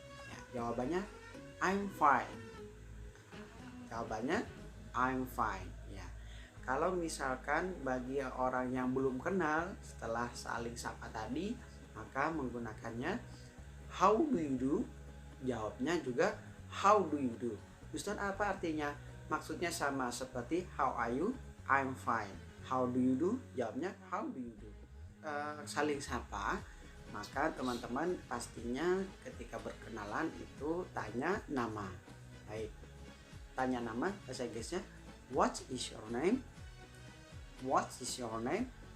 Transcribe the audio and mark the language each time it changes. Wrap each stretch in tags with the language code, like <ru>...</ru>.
<id>Ya, jawabannya I'm fine. Jawabannya I'm fine ya. Kalau misalkan bagi orang yang belum kenal, setelah saling sapa tadi, maka menggunakannya how do you do? Jawabnya juga how do you do. Ustaz, apa artinya? Maksudnya sama seperti how are you?</id> <en>I'm fine. How do you do? Jawabnya how do you do.</en> <id>Saling sapa, maka teman-teman pastinya ketika berkenalan itu tanya nama. Baik, tanya nama bahasa Inggrisnya</id> <en>What is your name? What is your name?</en>